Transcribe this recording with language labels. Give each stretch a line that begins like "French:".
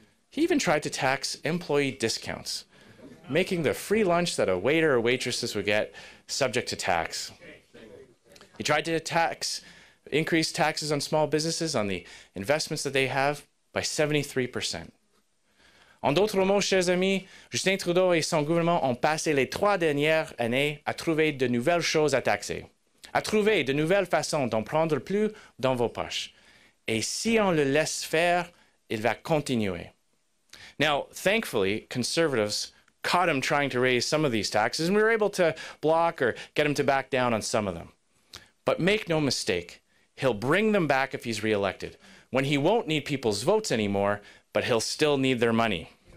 English: He even tried to tax employee discounts, making the free lunch that a waiter or waitress would get subject to tax. He tried to increase taxes on small businesses, on the investments that they have, by 73%.
French: En d'autres mots, chers amis, Justin Trudeau et son gouvernement ont passé les 3 dernières années à trouver de nouvelles choses à taxer, à trouver de nouvelles façons d'en prendre plus dans vos poches. Et si on le laisse faire, il va continuer.
English: Now, thankfully, conservatives caught him trying to raise some of these taxes, and we were able to block or get him to back down on some of them. But make no mistake, he'll bring them back if he's reelected, when he won't need people's votes anymore, but he'll still need their money.